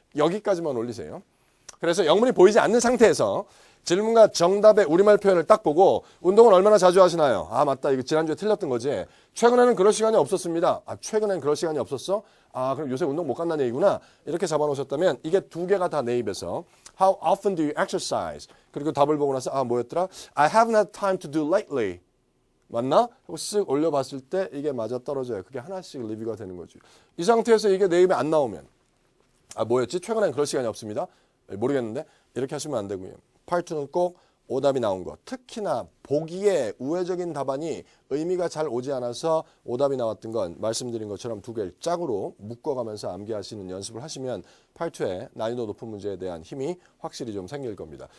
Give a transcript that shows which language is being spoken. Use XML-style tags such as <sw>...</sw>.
<ko>여기까지만 올리세요. 그래서 영문이 보이지 않는 상태에서 질문과 정답의 우리말 표현을 딱 보고 운동을 얼마나 자주 하시나요? 맞다. 이거 지난주에 틀렸던 거지. 최근에는 그럴 시간이 없었습니다. 최근에는 그럴 시간이 없었어? 그럼 요새 운동 못 간다는 얘기구나. 이렇게 잡아놓으셨다면 이게 두 개가 다 내 입에서</ko> <en>How often do you exercise?</en> <ko>그리고 답을 보고 나서 뭐였더라?</ko> <en>I haven't had time to do lately.</en> <ko>맞나? 하고 쓱 올려봤을 때 이게 맞아 떨어져요. 그게 하나씩 리뷰가 되는 거죠. 이 상태에서 이게 내 입에 안 나오면 뭐였지? 최근에는 그럴 시간이 없습니다. 모르겠는데 이렇게 하시면 안 되고요. 파트 2는 꼭 오답이 나온 것. 특히나 보기에 우회적인 답안이 의미가 잘 오지 않아서 오답이 나왔던 건 말씀드린 것처럼 두 개를 짝으로 묶어가면서 암기하시는 연습을 하시면 파트 2의 난이도 높은 문제에 대한 힘이 확실히 좀 생길 겁니다.</ko>